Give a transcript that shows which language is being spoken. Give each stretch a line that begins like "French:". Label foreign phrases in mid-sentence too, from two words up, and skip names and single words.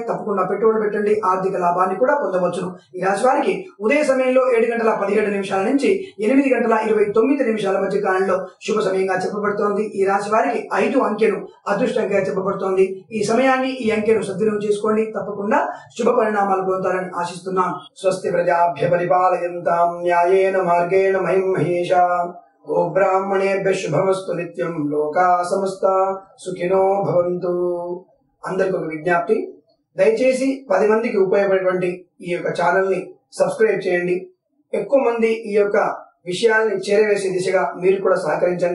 Telugu: తప్పకుండా పెట్టుబడి పెట్టండి, ఆర్థిక లాభాన్ని కూడా పొందవచ్చును. ఈ రాశి వారికి ఉదయ సమయంలో 7:17 నుంచి 8:29 మధ్య కాలంలో శుభ సమయంగా చెప్పబడుతోంది. ఈ రాశి వారికి 5 అంకెను అదృష్టంగా చెప్పబడుతోంది. ఈ సమయాన్ని, ఈ అంకెను సద్వినియోగం చేసుకోండి. తప్పకుండా శుభ పరిణామాలు పొందుతారని ఆశిస్తున్నాం.
Sanskrit: स्वस्ति प्रजाभ्यः परिपालयन्तां न्यायेन मार्गेण महीं महीशाः. गोब्राह्मणेभ्यः शुभमस्तु नित्यं। लोकाः समस्ताः सुखिनो भवन्तु.
Telugu: అందరికి ఒక విజ్ఞప్తి, దయచేసి 10 మందికి ఉపయోగపడేటువంటి ఈ యొక్క ఛానల్ ని సబ్స్క్రైబ్ చేయండి. ఎక్కువ మంది ఈ యొక్క విషయాల్ని చేరవేసే దిశగా మీరు కూడా సహకరించండి.